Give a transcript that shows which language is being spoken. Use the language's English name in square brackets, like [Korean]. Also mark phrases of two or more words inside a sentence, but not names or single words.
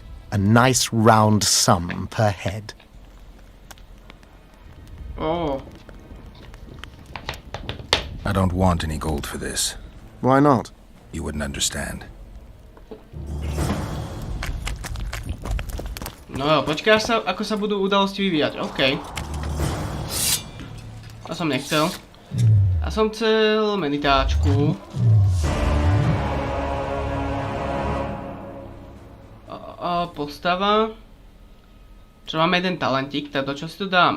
[English] A nice round sum per head. Oh. I don't want any gold for this. Why not? You wouldn't understand. [Slovak] No jo, počkáš sa, ako sa budú udalosti vyvíjať. OK. To som nechcel. Ja som chcel meditáčku. Postava. Čo máme jeden talentík, tak do čo si to dáme?